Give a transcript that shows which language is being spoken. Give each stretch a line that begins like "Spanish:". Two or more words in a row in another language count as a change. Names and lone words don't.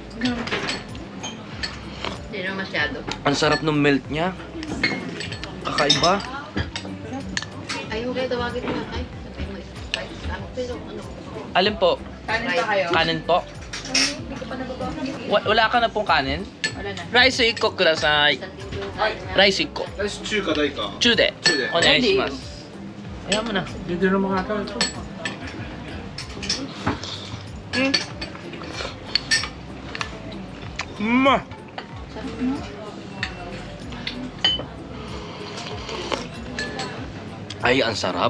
Filipino: Hindi na masyado. ang sarap ng melt niya. Kakaiba. Ay, okay, tawagin mo na kay. Sabi mo, spice. Pero ano? Alin po? Kanin pa kayo? Kanin po? Wala ka na pong kanin? Wala na.
Japanese: Rice 1 個ください。ライス1個。中華大か。中で中でお願いします。
Filipino: Ayan mo na. Dito na mga ito. Ay, ang sarap.